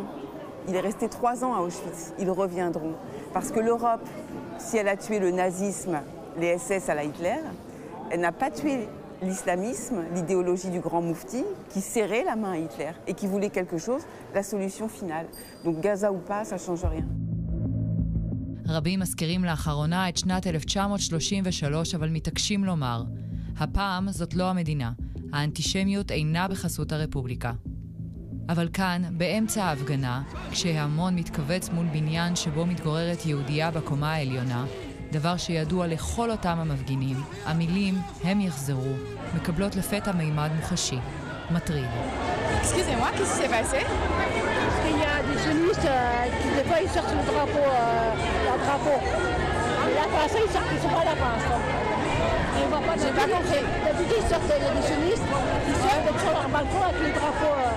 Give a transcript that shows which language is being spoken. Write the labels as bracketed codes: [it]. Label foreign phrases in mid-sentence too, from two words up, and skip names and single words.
[fr] Il est resté 3 ans à Auschwitz, ils reviendront. Parce que l'Europe, si elle a tué le nazisme, les SS à la Hitler, elle n'a pas tué l'islamisme, l'idéologie du grand moufti, qui serrait la main à Hitler et qui voulait quelque chose, la solution finale. Donc Gaza ou pas, ça ne change rien. [he] רבים מזכירים לאחרונה את שנת 1933, אבל מתעקשים לומר, הפעם זאת לא המדינה, האנטישמיות אינה בחסות הרפובליקה. אבל כאן, באמצע ההפגנה, כשההמון מתכווץ מול בניין שבו מתגוררת יהודייה בקומה העליונה, דבר שידוע לכל אותם המפגינים, המילים הם יחזרו, מקבלות לפתע מימד מוחשי, מטריד. [fr] Excusez-moi, qu'est-ce qui s'est passé? Parce qu'il y a des sionistes qui des fois ils sortent le drapeau, leur drapeau. Et là pour l'instant ils sont pas là pour l'instant. Et on voit pas. J'ai pas compris. D'habitude ils sortent, il y a des sionistes, ils sortent sur leur balcon avec les drapeaux.